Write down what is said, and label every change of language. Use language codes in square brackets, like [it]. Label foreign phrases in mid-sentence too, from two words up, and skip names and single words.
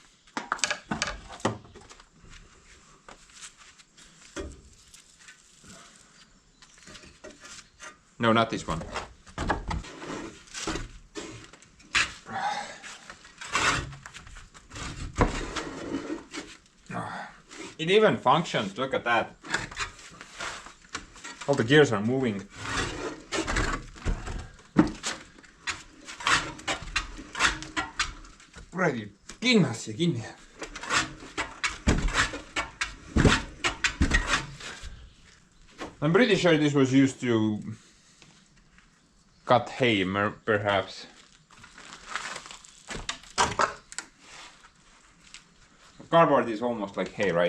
[en] No, not this one. It even functions, look at that. All the gears are moving. [et] Kuradi, kindlasti kinni. [en] I'm pretty sure this was used to cut hay, perhaps. Cardboard is almost like hay, right?